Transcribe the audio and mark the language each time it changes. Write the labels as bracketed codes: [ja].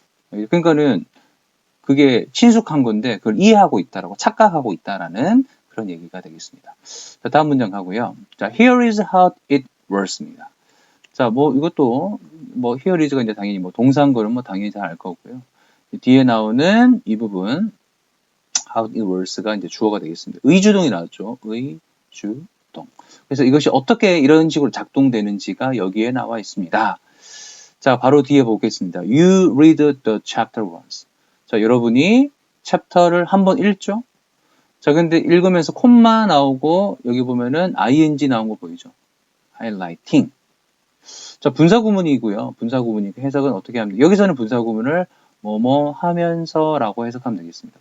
[ko] 그러니까는 그게 친숙한 건데 그걸 이해하고 있다라고 착각하고 있다라는 그런 얘기가 되겠습니다. 자, 다음 문장 가고요. [en] 자, here is how it works입니다. [ko] 자, 이것도 [en] here is [ko] 가 이제 당연히 동사인 거는 당연히 잘 알 거고요. 뒤에 나오는 이 부분 [en] how it works [ko] 가 이제 주어가 되겠습니다. 의주동이 나왔죠. 의주동. 그래서 이것이 어떻게 이런 식으로 작동되는지가 여기에 나와 있습니다. 자, 바로 뒤에 보겠습니다. [en] You read the chapter once. [ko] 자, 여러분이 챕터를 한번 읽죠? 자, 근데 읽으면서 콤마 나오고 여기 보면은 ing 나온 거 보이죠? highlighting. 자, 분사구문이고요. 분사구문이 해석은 어떻게 하면 돼요? 여기서는 분사구문을 뭐뭐 하면서라고 해석하면 되겠습니다.